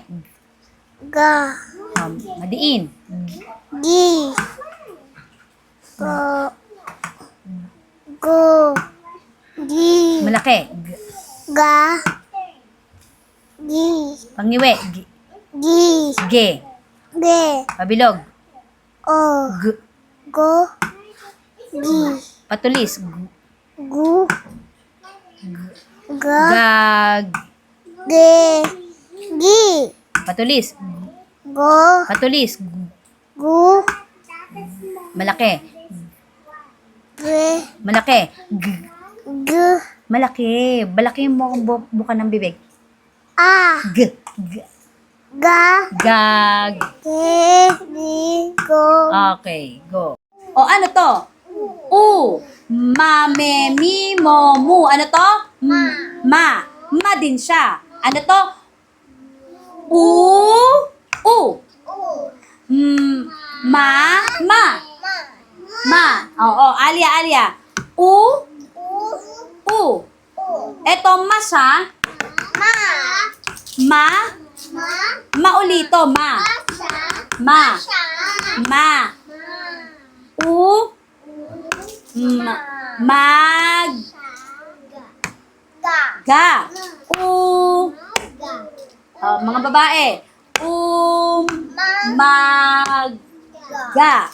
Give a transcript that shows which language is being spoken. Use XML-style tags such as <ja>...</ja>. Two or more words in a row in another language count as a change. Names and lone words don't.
<tl>Ga. Madiin. Gi. Go. Go. Gi. Malaki. Ga. Gi. Pangiwi. Gi. Ge. Ge. Pabilog. O. G. Go. Gi. Patulis. Gu. Ga. Gag. Ge. Gi. Patulis. Go. Patulis. Gu. Malaki. Ge. Malaki. G. Malaki. Balaki mo ang buka ng bibig. A. G. G. Ga. Gag. Ge. Gi. Go. Okay, go. O ano to? U. Ma, me, mi, mo, mu. Ano to? Ma. Ma din siya. Ano to? U. U. Ma. Ma. Ma. Oo, Alia, Alia. U. U. Eto, ma siya. Ma. Ma ulito, ma. Ma. Ma. U. Mag. Ga. U. Mga babae. Mag. Ga.</tl>